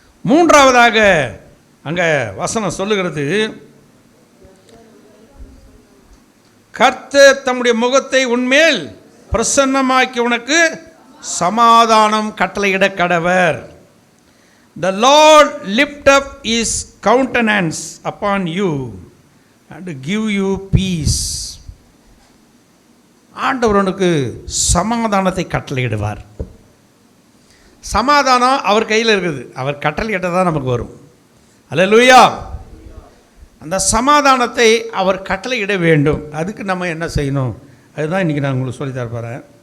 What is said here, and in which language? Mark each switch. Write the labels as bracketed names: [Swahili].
[Tamil] மூன்றாவதாக அங்கே வசனம் சொல்லுகிறது, கர்த்தர் தம்முடைய முகத்தை உன்மேல் பிரசன்னமாக்கி உனக்கு சமாதானம் கட்டளையிட கடவர். [English] The Lord lift up his countenance upon you and give you peace. [Tamil] ஆண்டவர் உனக்கு சமாதானத்தை கட்டளையிடுவார். சமாதானம் அவர் கையில் இருக்குது. அவர் கட்டளையிட்டால் தான் நமக்கு வரும். அல்லேலூயா. அந்த சமாதானத்தை அவர் கட்டளையிட வேண்டும். அதுக்கு நம்ம என்ன செய்யணும்? அதுதான் இன்றைக்கி நான் உங்களுக்கு சொல்லி தரப்போகிறேன்.